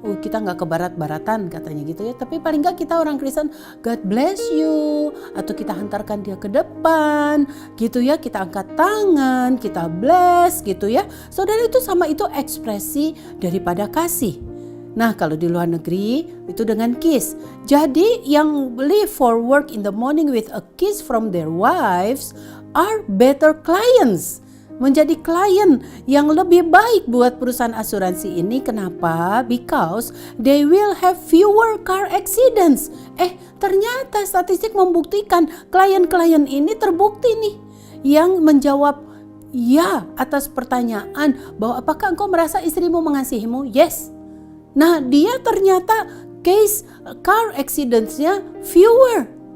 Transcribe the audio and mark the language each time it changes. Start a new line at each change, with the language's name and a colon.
Indonesian: kita nggak ke barat-baratan katanya gitu ya, tapi paling nggak kita orang Kristen,
English: God bless you,
Indonesian: atau kita hantarkan dia ke depan gitu ya, kita angkat tangan, kita bless gitu ya, saudara, itu sama, itu ekspresi daripada kasih. Nah, kalau di luar negeri itu dengan kiss. Jadi yang
English: leave for work in the morning with a kiss from their wives are better clients.
Indonesian: Menjadi klien yang lebih baik buat perusahaan asuransi ini. Kenapa?
English: Because they will have fewer car accidents.
Indonesian: Ternyata statistik membuktikan klien-klien ini terbukti nih yang menjawab ya atas pertanyaan bahwa apakah engkau merasa istrimu mengasihimu? Yes. Nah, dia ternyata
English: case car accidents-nya fewer.